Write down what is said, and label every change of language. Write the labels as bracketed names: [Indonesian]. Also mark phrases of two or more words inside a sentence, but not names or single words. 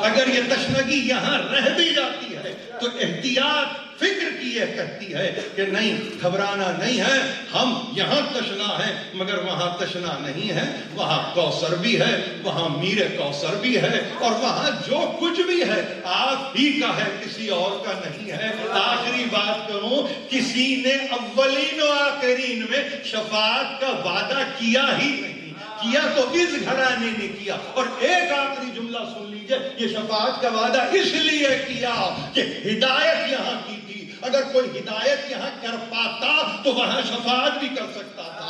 [Urdu] اگر یہ تشنگی یہاں رہ بھی جاتی ہے تو احتیاط فکر کی یہ کہتی ہے کہ نہیں، گھبرانا نہیں ہے، ہم یہاں تشنا ہیں مگر وہاں تشنا نہیں ہے. وہاں کوثر بھی ہے، وہاں میر کوثر بھی ہے، اور وہاں جو کچھ بھی ہے آپ ہی کا ہے، کسی اور کا نہیں ہے. آخری بات کروں، کسی نے اولین و آخرین میں شفاعت کا وعدہ کیا ہی نہیں، کیا تو اس گھرانے نے کیا. اور ایک آخری جملہ سن لیجئے، یہ شفاعت کا وعدہ اس لیے کیا کہ ہدایت یہاں کی تھی. اگر کوئی ہدایت یہاں کر پاتا تو وہاں شفاعت بھی کر سکتا تھا.